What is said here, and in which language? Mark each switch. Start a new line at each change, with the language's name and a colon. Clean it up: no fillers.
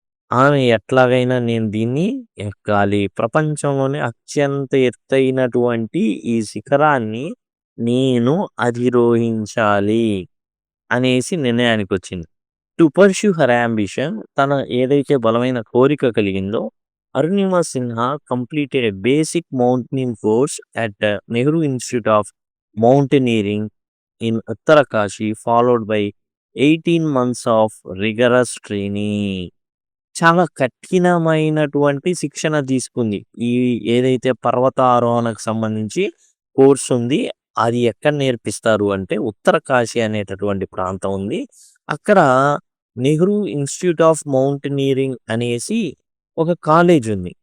Telugu: ఆమె ఎట్లాగైనా నేను దీన్ని ఎక్కాలి. ప్రపంచంలోనే అత్యంత ఎత్తైనటువంటి ఈ శిఖరాన్ని నేను అధిరోహించాలి అనేసి నిర్ణయానికొచ్చింది.
English: To pursue her ambition.
Telugu: తన ఏదైతే బలమైన కోరిక కలిగిందో
English: Arunima Sinha completed a basic mountaineering course at the Nehru Institute of Mountaineering in Uttarakanshi, followed by 18 months of rigorous training.
Telugu: చాలా కఠినమైనటువంటి శిక్షణ తీసుకుంది. ఈ ఏదైతే పర్వతారోహణకు సంబంధించి కోర్స్ ఉంది. అది ఎక్కడ నేర్పిస్తారు అంటే ఉత్తరకాశీ అనేటటువంటి ప్రాంతం ఉంది. అక్కడ నెహ్రూ ఇన్‌స్టిట్యూట్ ఆఫ్ మౌంటైనీరింగ్ అనేసి ఒక కాలేజ్ ఉంది.